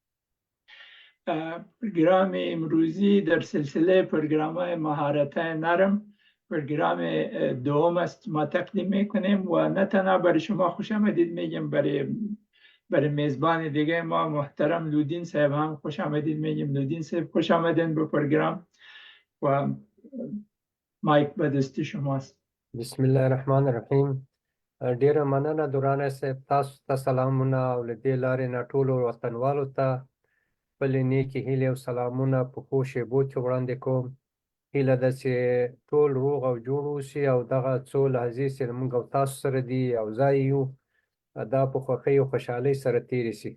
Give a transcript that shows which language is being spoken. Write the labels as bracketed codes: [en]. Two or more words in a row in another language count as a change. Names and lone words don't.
[fa] پروگرام امروزی در سلسله پروگرام های مهارت نرم پروگرام دوم است ما تقدیم میکنیم و نه تنها برای شما خوش آمدید میگیم، برای میزبان دیگه ما محترم لودین صاحب هم خوش آمدید میگیم. لودین صاحب خوش آمدین به پروگرام و مایک به دست شماست. [ar] بسم الله الرحمن الرحیم. [ps] ډیره مننه درانه صاحب، تاسو ته سلامونه او له دې لارې نه ټولو وطنوالو ته خپلې نیکې هیلې او سلامونه په ښو شیبو کې وړاندې کوم. هیله ده چې ټول روغ او جوړ اوسي او دغه څو لحظې چې موږ او تاسو سره دي یو ځای یو، دا په خوښۍ او خوشحالۍ سره تېرې شي.